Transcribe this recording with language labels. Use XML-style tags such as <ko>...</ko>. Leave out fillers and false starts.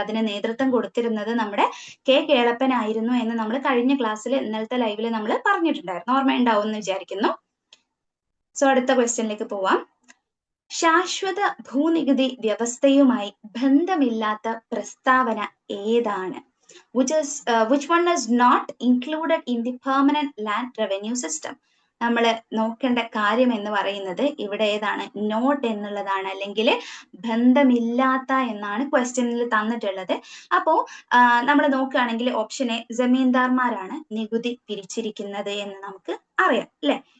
<ml>അതിന് നേതൃത്വം കൊടുത്തിരുന്നത് നമ്മുടെ കേളപ്പനായിരുന്നു എന്ന് നമ്മൾ കഴിഞ്ഞ ക്ലാസ്സിൽ, ഇന്നലത്തെ ലൈവിൽ നമ്മൾ പറഞ്ഞിട്ടുണ്ടായിരുന്നു. ഓർമ്മയുണ്ടാവും എന്ന് വിചാരിക്കുന്നു. സോ അടുത്ത ക്വസ്റ്റ്യനിലേക്ക് പോവാം. ശാശ്വത ഭൂനികുതി വ്യവസ്ഥയുമായി ബന്ധമില്ലാത്ത പ്രസ്താവന ഏതാണ്?</ml> <en>Which one is not included in the permanent land revenue system?</en> <ml>നമ്മൾ നോക്കേണ്ട കാര്യം എന്ന് പറയുന്നത് ഇവിടെ ഏതാണ്? നോട്ട് എന്നുള്ളതാണ്, അല്ലെങ്കിൽ ബന്ധമില്ലാത്ത എന്നാണ് ക്വസ്റ്റ്യനിൽ തന്നിട്ടുള്ളത്. അപ്പോ നമ്മൾ നോക്കുകയാണെങ്കിൽ ഓപ്ഷൻ എ, ജമീന്ദാർമാരാണ് നികുതി പിരിച്ചിരിക്കുന്നത് എന്ന് നമുക്ക് അറിയാം അല്ലെ.</ml>